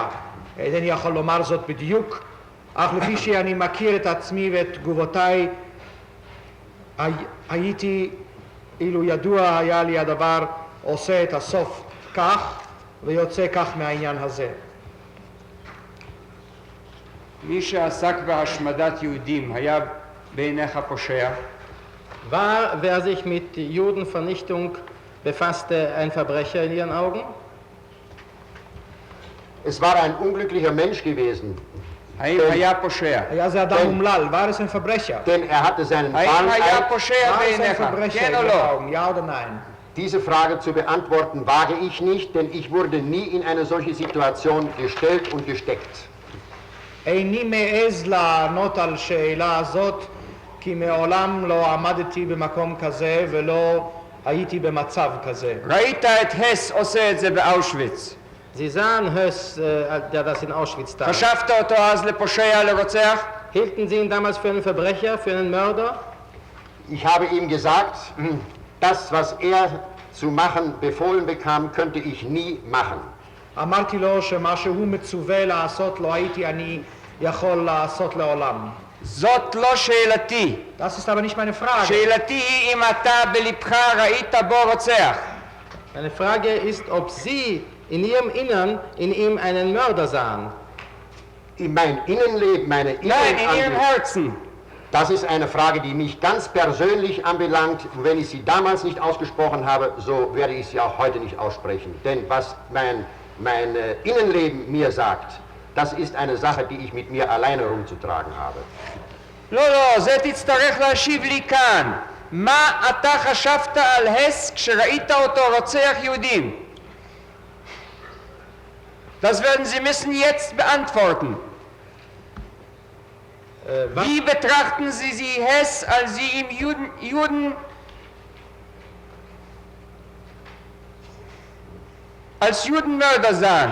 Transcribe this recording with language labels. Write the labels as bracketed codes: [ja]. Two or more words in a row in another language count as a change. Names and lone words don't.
[he] אינני יכול לומר זאת בדיוק, אך לפי שאני מכיר את עצמי ואת תגובותיי, הייתי, אילו ידוע היה לי הדבר, עושה את הסוף כך, ויוצא כך מהעניין הזה. מי שעסק בהשמדת יהודים היה בעיניך פושע? [de] Wer sich mit Judenvernichtung befasste, ein Verbrecher in Ihren Augen? Es war ein unglücklicher Mensch gewesen. [he] היה פושע. היה זה אדם אומלל, [de] war es ein Verbrecher? Denn er hatte seinen Fall. [he] היה פושע בעיניך, כן או לא? [de] Ja oder nein? Diese Frage zu beantworten wage ich nicht, denn ich wurde nie in eine solche Situation gestellt und gesteckt. [he] איני מעז לענות על שאלה הזאת, כי מעולם לא עמדתי במקום כזה ולא הייתי במצב כזה. ראית את הס עושה את זה באושוויץ. [de] Sie sahen Höss, der das in Auschwitz tat. [he] חשבת אותו אז לפושע, לרוצח? [de] Hielten Sie ihn damals für einen Verbrecher, für einen Mörder? Ich habe ihm gesagt, das, was er zu machen befohlen bekam, könnte ich nie machen. [he] אמרתי לו שמה שהוא מצווה לעשות לא הייתי אני יכול לעשות לעולם. זאת לא שאלתי. [de] Das ist aber nicht meine Frage. [he] שאלתי היא אם אתה בלבך ראית בו רוצח. [de] Meine Frage ist, ob Sie in Ihrem Innern in ihm einen Mörder sahen. In mein Innenleben, meine Nein, in Ihrem Herzen. Das ist eine Frage, die mich ganz persönlich anbelangt. Und wenn ich sie damals nicht ausgesprochen habe, so werde ich sie auch heute nicht aussprechen. Denn was mein Innenleben mir sagt, das ist eine Sache, die ich mit mir alleine rumzutragen habe. [he] לא, לא, זה תצטרך להשיב לי כאן. מה אתה חשבת על הס כשראית אותו רוצח יהודים? [de] Das werden Sie müssen jetzt beantworten. Wie betrachten Sie Hess, als Sie ihm Juden als Judenmörder sahen?